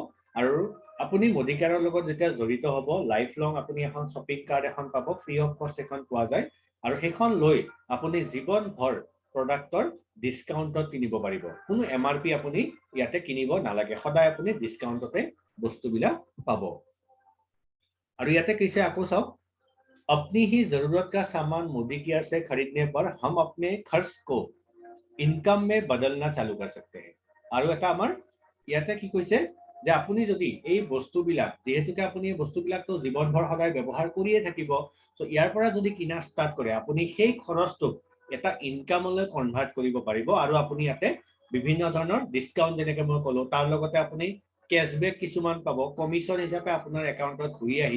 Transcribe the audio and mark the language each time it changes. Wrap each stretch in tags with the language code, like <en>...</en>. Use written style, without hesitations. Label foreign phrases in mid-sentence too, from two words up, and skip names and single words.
<as>আৰু আপুনি মোদী কেয়াৰৰ লগত যেতিয়া জড়িত হ'ব,</as> <en>life long</en> <as>আপুনি এখন</as> <en>shopping card</en> <as>এখন পাব,</as> <en>free of cost</en> <as>এখন পোৱা যায়, আৰু সেইখন লৈ আপুনি জীৱনভৰ প্ৰডাক্টৰ ডিছকাউণ্টত কিনিব পাৰিব। কোনো MRP আপুনি ইয়াতে কিনিব নালাগে, সদায় আপুনি ডিছকাউণ্টতে বস্তুবিলাক পাব। আৰু ইয়াতে কৈছে আকৌ চাওক,</as> <hi>अपनी ही जरूरत का सामान मोदी केयर से खरीदने पर हम अपने खर्च को इनकम में बदलना चालू कर सकते हैं।</hi> <as>আৰু এটা আমাৰ ইয়াতে কি কৈছে যে আপুনি যদি এই বস্তুবিলাক, যেহেতুকে আপুনি এই বস্তুবিলাকতো জীৱনভৰ সদায় ব্যৱহাৰ কৰিয়ে থাকিব, সো ইয়াৰ পৰা যদি কিনা ষ্টাৰ্ট কৰে আপুনি সেই খৰচটোক এটা ইনকামলৈ কনভাৰ্ট কৰিব পাৰিব। আৰু আপুনি ইয়াতে বিভিন্ন ধৰণৰ ডিছকাউণ্ট যেনেকৈ মই ক'লো, তাৰ লগতে আপুনি কেছবেক কিছুমান পাব, কমিশ্যন হিচাপে আপোনাৰ একাউণ্টত ঘূৰি আহিব।</as>